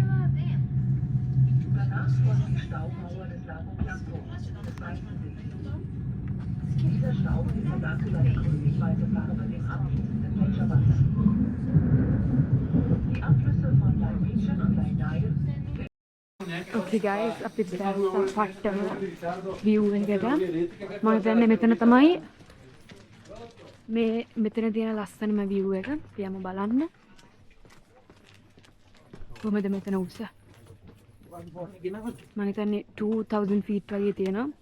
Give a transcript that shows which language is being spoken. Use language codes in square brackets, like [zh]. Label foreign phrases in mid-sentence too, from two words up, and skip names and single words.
[de] Danach folgt die Staumauer des Lago Blanco, des weißen Sees. Dieser Stau ist verdankt seiner grünlich-weiße Farbe dem abfließenden Gletscherwasser. Die Abflüsse von Lake Meecham und Lake Nile [en] Okay guys, [si] අපි දැන් පට්ටම view එකට මම දැන් මෙතන තමයි මේ මෙතන තියෙන ලස්සනම view එක. අපි යමු බලන්න. කොහමද මෙතන උස? මම හිතන්නේ 2000 feet වගේ තියෙනවා.